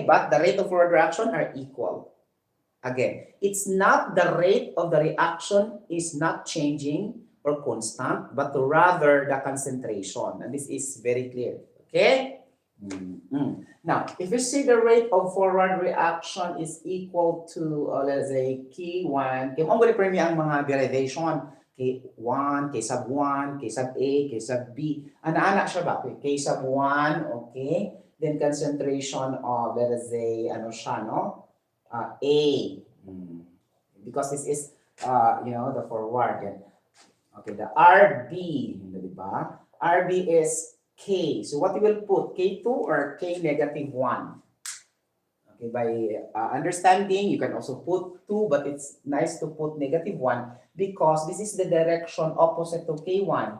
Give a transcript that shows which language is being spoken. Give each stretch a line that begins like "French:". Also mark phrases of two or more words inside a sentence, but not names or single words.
English: But the rate of forward reaction are equal. Again, it's not the rate of the reaction is not changing or constant, but rather the concentration. And this is very clear. Okay? Now, if you see the rate of forward reaction is equal to, let's say,
Cebuano: K1, kung ang premium ang mga derivation, K1,
English: K sub 1, K sub A, K sub B,
Cebuano: ana-ana siya ba?
English: K sub 1, okay? Then concentration of, let's say,
Cebuano: ano siya,
English: no? A. Because this is, the forward. Okay, the RB, diba? RB is K. So what you will put, K2 or K negative 1? Okay, by understanding, you can also put 2, but it's nice to put negative 1 because this is the direction opposite to K1.